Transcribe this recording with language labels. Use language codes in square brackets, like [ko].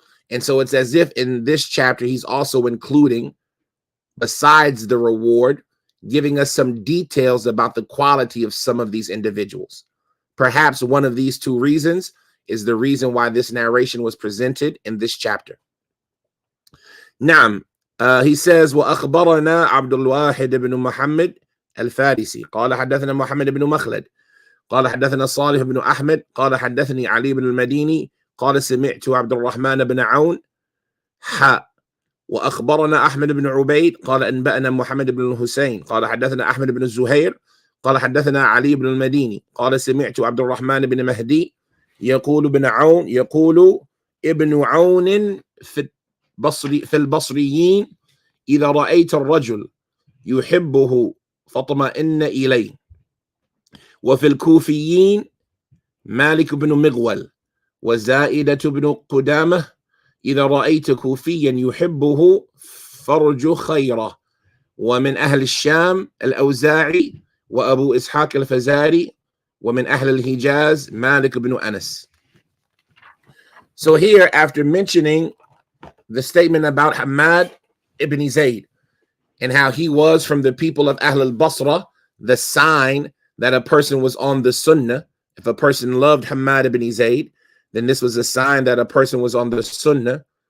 [en] And so it's as if in this chapter, he's also including, besides the reward, giving us some details about the quality of some of these individuals. Perhaps one of these two reasons is the reason why this narration was presented in this chapter. [ar] Naam, [en] he says, [ar] وأخبرنا عبد الواحد بن محمد الفارسي قال حدثنا محمد بن مخلد قال حدثنا صالح بن أحمد قال حدثني علي بن المديني قال سمعت عبد الرحمن بن عون وأخبرنا أحمد بن عبيد قال أنبأنا محمد بن الحسين قال حدثنا أحمد بن الزهير قال حدثنا علي بن المديني قال سمعت عبد الرحمن بن مهدي يقول ابن عون يقول ابن عون في البصريين إذا رأيت الرجل يحبه فاطمئن إليه، وفي الكوفيين مالك بن مغول وزائدة بن قدامة إذا رأيت كوفيا يحبه فرج خيره، ومن أهل الشام الأوزاعي وأبو إسحاق الفزاري، ومن أهل الحجاز مالك بن أنس. [en] So here, after mentioning the statement about Hamad ibn Zayd and how he was from the people of Ahl al-Basra, the sign that a person was on the Sunnah. If a person loved Hamad ibn Zayd, then this was a sign that a person was on the Sunnah.